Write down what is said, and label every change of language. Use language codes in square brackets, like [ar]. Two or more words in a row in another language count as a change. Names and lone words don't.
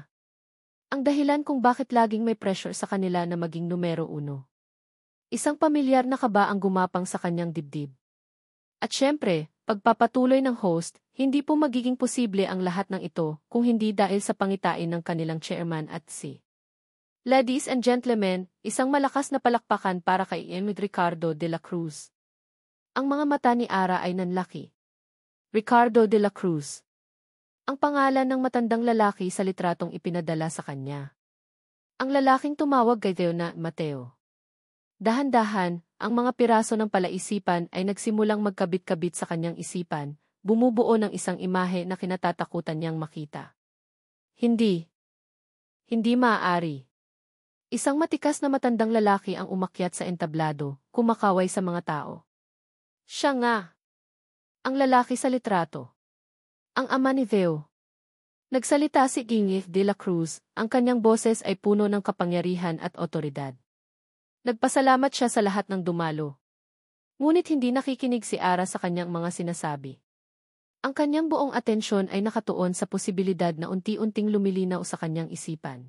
[tl] Ang dahilan kung bakit laging may pressure sa kanila na maging numero 1. Isang pamilyar na kaba ang gumapang sa kanyang dibdib. At syempre, pagpapatuloy ng host, hindi po magiging posible ang lahat ng ito kung hindi dahil sa pangitain ng kanilang chairman at si. [en] Ladies and gentlemen, [tl] isang malakas na palakpakan para kay Ricardo de la Cruz. Ang mga mata ni Ara ay nanlaki. Ricardo de la Cruz. Ang pangalan ng matandang lalaki sa litratong ipinadala sa kanya. Ang lalaking tumawag kay Teo na Mateo. Dahan-dahan, ang mga piraso ng palaisipan ay nagsimulang magkabit-kabit sa kanyang isipan, bumubuo ng isang imahe na kinatatakutan niyang makita. Hindi. Hindi maaari. Isang matikas na matandang lalaki ang umakyat sa entablado, kumakaway sa mga tao. Siya nga. Ang lalaki sa litrato. Ang ama ni Theo. Nagsalita si Gingy de la Cruz, ang kanyang boses ay puno ng kapangyarihan at otoridad. Nagpasalamat siya sa lahat ng dumalo. Ngunit hindi nakikinig si Ara sa kanyang mga sinasabi. Ang kanyang buong atensyon ay nakatuon sa posibilidad na unti-unting lumilinaw sa kanyang isipan.